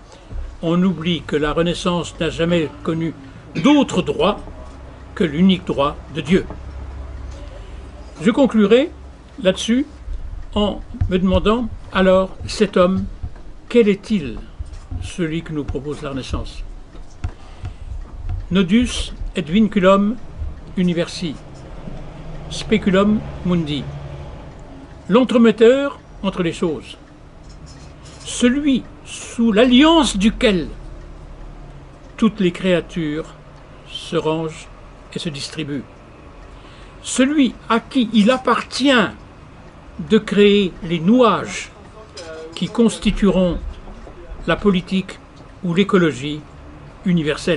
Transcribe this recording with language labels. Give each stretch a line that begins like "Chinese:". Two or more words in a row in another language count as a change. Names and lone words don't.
French: On oublie que la Renaissance n'a jamais connu d'autre droit que l'unique droit de Dieu. Je conclurai là-dessus en me demandant, alors, cet homme, quel est-il, celui que nous propose la Renaissance?
Latin: Nodus et vinculum universi, speculum mundi.
French: L'entremetteur entre les choses. Celui sous l'alliance duquel toutes les créatures se rangent et se distribuent. Celui à qui il appartient de créer les nouages qui constitueront la politique ou l'écologie universelle.